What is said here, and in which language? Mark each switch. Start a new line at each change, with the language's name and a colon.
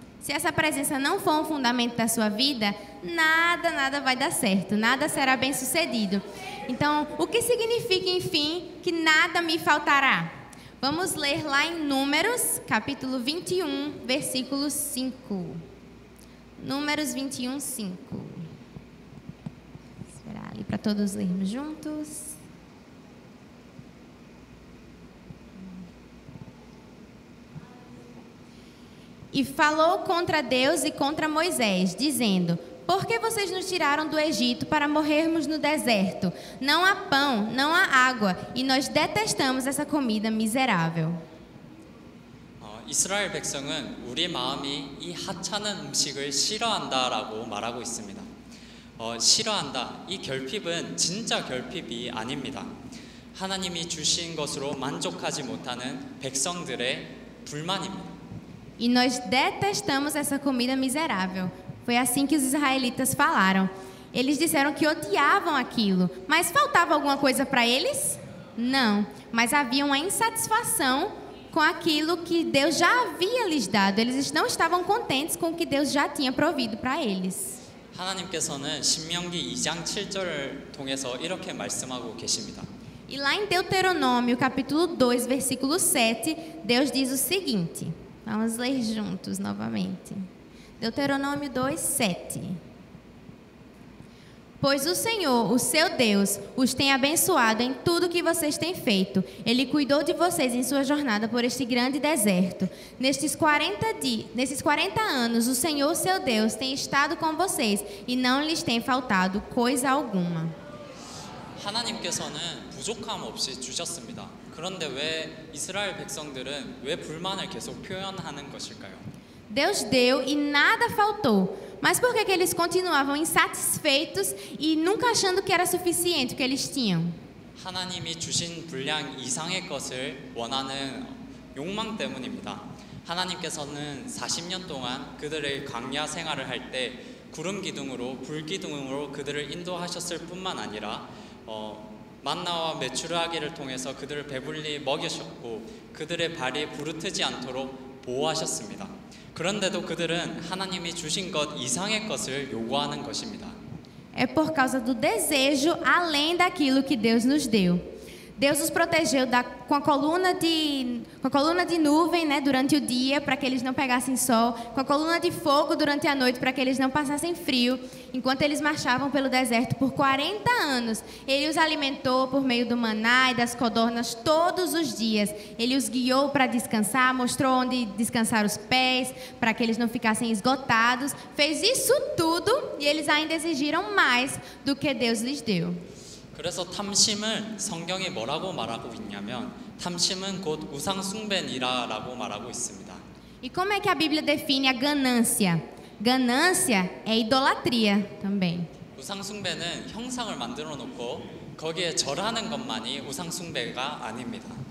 Portuguese: Se essa presença não for um fundamento da sua vida, nada vai dar certo, nada será bem sucedido. Então, o que significa, enfim, que nada me faltará? Vamos ler lá em Números, capítulo 21, versículo 5. Números 21, 5. Vou esperar ali para todos lermos juntos. E falou contra Deus e contra Moisés, dizendo: por que vocês nos tiraram do Egito para morrermos no deserto? Não há pão, não há água, e nós detestamos essa comida miserável.
Korean: 이스라엘 백성은 우리 마음이 이 하찮은 음식을 싫어한다라고 말하고 있습니다. 싫어한다. 이 결핍은 진짜 결핍이 a닙니다. 하나님이 주신 것으로 만족하지 못하는 백성들의 불만입니다.
Portuguese: E nós detestamos essa comida miserável. Foi assim que os israelitas falaram. Eles disseram que odiavam aquilo, mas faltava alguma coisa para eles? Não, mas havia uma insatisfação com aquilo que Deus já havia lhes dado. Eles não estavam contentes com o que Deus já tinha provido para eles.
Korean: 하나님께서는 신명기 2장 7절을 통해서 이렇게 말씀하고 계십니다.
Portuguese: E lá em Deuteronômio, capítulo 2, versículo 7, Deus diz o seguinte. Vamos ler juntos novamente. Deuteronômio 2, 7. Pois o Senhor, o seu Deus, os tem abençoado em tudo que vocês têm feito. Ele cuidou de vocês em sua jornada por este grande deserto. Nesses 40 anos, o Senhor, seu Deus, tem estado com vocês e não lhes tem faltado coisa alguma.
Korean: 하나님께서는 부족함 없이 주셨습니다. 그런데 왜 이스라엘 백성들은 왜 불만을 계속 표현하는 것일까요?
Portuguese: Deus deu e nada faltou. Mas por que eles continuavam insatisfeitos e nunca achando que era suficiente o que eles tinham?
Korean: 하나님이 주신 분량 이상의 것을 원하는 욕망 때문입니다. 하나님께서는 40년 동안 그들의 광야 생활을 할 때 구름 기둥으로 불 기둥으로 그들을 인도하셨을 뿐만 아니라 만나와 메추라기를 통해서 그들을 배불리 먹이셨고 그들의 발이 부르트지 않도록 보호하셨습니다. 그런데도 그들은 하나님이 주신 것 이상의 것을 요구하는 것입니다.
Portuguese: É por causa do desejo além daquilo que Deus nos deu. Deus os protegeu com a coluna de nuvem, né, durante o dia, para que eles não pegassem sol, com a coluna de fogo durante a noite, para que eles não passassem frio, enquanto eles marchavam pelo deserto por 40 anos. Ele os alimentou por meio do maná e das codornas todos os dias. Ele os guiou para descansar, mostrou onde descansar os pés, para que eles não ficassem esgotados. Fez isso tudo e eles ainda exigiram mais do que Deus lhes deu.
Korean: 그래서 탐심을 성경이 뭐라고 말하고 있냐면 탐심은 곧 우상 숭배니라라고 말하고 있습니다.
Portuguese: E como é que a Bíblia define a ganância? Ganância é idolatria também.
Korean: 우상 숭배는 형상을 만들어 놓고 거기에 절하는 것만이 우상 숭배가 아닙니다.